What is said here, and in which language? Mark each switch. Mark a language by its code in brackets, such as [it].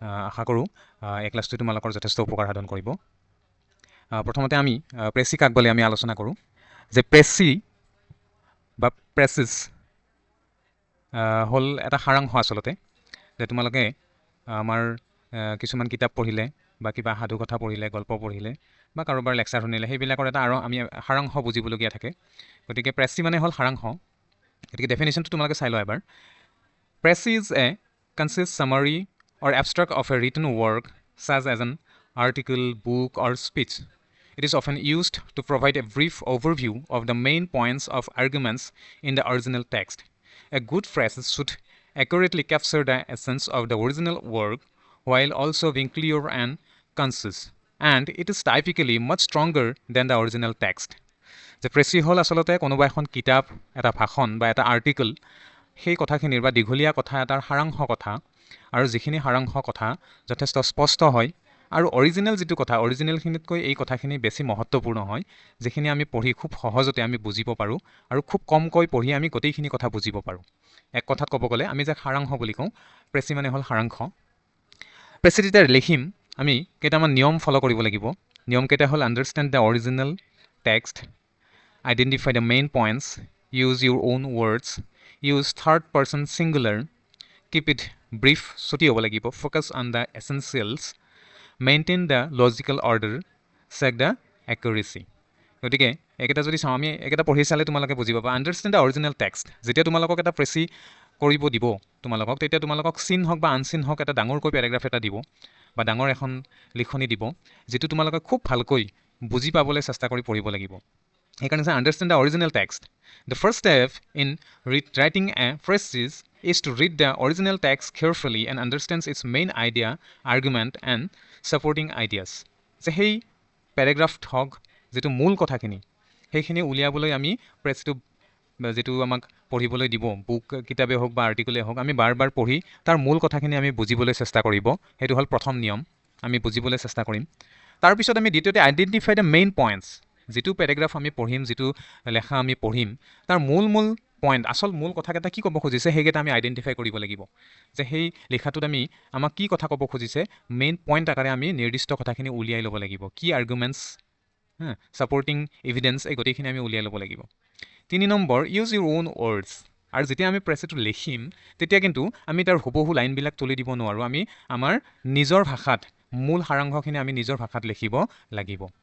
[as] আশা কৰোঁ এই ক্লাছটোৱে তোমালোকৰ যথেষ্ট উপকাৰ সাধন কৰিব। প্ৰথমতে আমি প্ৰেছি কাক বুলি আমি আলোচনা কৰোঁ যে প্ৰেছি বা প্ৰেছিছ হ'ল এটা সাৰাংশ আচলতে, যে তোমালোকে আমাৰ কিছুমান কিতাপ পঢ়িলে বা কিবা সাধু কথা পঢ়িলে, গল্প পঢ়িলে বা কাৰোবাৰ লেকচাৰ শুনিলে সেইবিলাকৰ এটা আৰু আমি সাৰাংশ বুজিবলগীয়া থাকে। গতিকে প্ৰেছি মানে হ'ল সাৰাংশ। গতিকে ডেফিনেশ্যনটো তোমালোকে চাই লোৱা এবাৰ। [en] Precis is a concise summary or abstract of a written work such as an article, book or speech. It is often used to provide a brief overview of the main points of arguments in the original text. A good phrase should accurately capture the essence of the original work while also being clear and concise, and it is typically much stronger than the original text. [as] যে প্ৰেছি হ'ল আচলতে কোনোবা এখন কিতাপ, এটা ভাষণ বা এটা আৰ্টিকল, সেই কথাখিনিৰ বা দীঘলীয়া কথা এটাৰ সাৰাংশ কথা, আৰু যিখিনি সাৰাংশ কথা যথেষ্ট স্পষ্ট হয় আৰু অৰিজিনেল যিটো কথা, অৰিজিনেলখিনিতকৈ এই কথাখিনি বেছি মহত্বপূৰ্ণ হয়, যিখিনি আমি পঢ়ি খুব সহজতে আমি বুজিব পাৰোঁ আৰু খুব কমকৈ পঢ়ি আমি গোটেইখিনি কথা বুজিব পাৰোঁ। এক কথাত ক'ব গ'লে আমি যে সাৰাংশ বুলি কওঁ, প্ৰেছি মানে হ'ল সাৰাংশ। প্ৰেছি যেতিয়া লিখিম আমি কেইটামান নিয়ম ফ'ল' কৰিব লাগিব। [en] নিয়মকেইটা হ'ল understand the original text, identify the main points, use your own words, use third person singular, keep it brief, [as] ছুটি হ'ব লাগিব, [en] Focus on the essentials, maintain the logical order, check the accuracy. [as] গতিকে এইকেইটা যদি চাওঁ, আমি এইকেইটা পঢ়ি চালে তোমালোকে বুজি পাবা। [en] understand the original text, [as] যেতিয়া তোমালোকক এটা প্ৰেছি কৰিব দিব তোমালোকক, তেতিয়া তোমালোকক চিন হওক বা আনচিন হওক এটা ডাঙৰকৈ পেৰাগ্ৰাফ এটা দিব বা ডাঙৰ এখন লিখনি দিব, যিটো তোমালোকে খুব ভালকৈ বুজি পাবলৈ চেষ্টা কৰি পঢ়িব লাগিব। সেইকাৰণে যে [en] Understand the original text. The first step in writing a precis is to read the original text carefully and understands its main idea, argument and supporting ideas. [as] যে সেই পেৰাগ্ৰাফত হওক, যিটো মূল কথাখিনি, সেইখিনি উলিয়াবলৈ আমি প্ৰেছিটো যিটো আমাক পঢ়িবলৈ দিব, বুক কিতাপে হওক বা আৰ্টিকলে হওক, আমি বাৰ বাৰ পঢ়ি তাৰ মূল কথাখিনি আমি বুজিবলৈ চেষ্টা কৰিব। সেইটো হ'ল প্ৰথম নিয়ম, আমি বুজিবলৈ চেষ্টা কৰিম। তাৰপিছত আমি দ্বিতীয়তে [en] Identify the main points. [as] যিটো পেৰাগ্ৰাফ আমি পঢ়িম, যিটো লেখা আমি পঢ়িম, তাৰ মূল পইণ্ট, আচল মূল কথাকেইটা কি ক'ব খুজিছে সেইকেইটা আমি আইডেণ্টিফাই কৰিব লাগিব। যে সেই লিখাটোত আমাক কি কথা ক'ব খুজিছে, মেইন পইণ্ট আকাৰে আমি নিৰ্দিষ্ট কথাখিনি উলিয়াই ল'ব লাগিব। কি আৰ্গুমেণ্টছ, ছাপৰ্টিং এভিডেন্স, এই গোটেইখিনি আমি উলিয়াই ল'ব লাগিব। [en] 3 number, use your own words. [as] আৰু যেতিয়া আমি প্ৰেছিটো লিখিম তেতিয়া কিন্তু আমি তাৰ হুবহু লাইনবিলাক তুলি দিব নোৱাৰোঁ। আমি আমাৰ নিজৰ ভাষাত, মূল সাৰাংশখিনি আমি নিজৰ ভাষাত লিখিব লাগিব।